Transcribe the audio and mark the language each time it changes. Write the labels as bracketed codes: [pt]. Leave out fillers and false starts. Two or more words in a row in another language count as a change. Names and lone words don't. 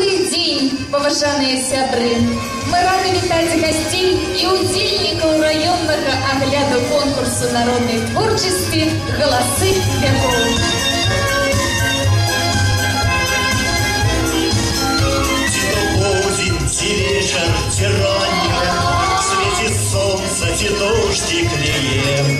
[be] день, поважаныя сябры. Мы рады вітаць [ru] гостей и [be] удзельнікаў районнага агляду конкурсу народной творчасці «Галасы векоў». Ці вечар, ці ранняя, светіць сонца, ці дождзік лее.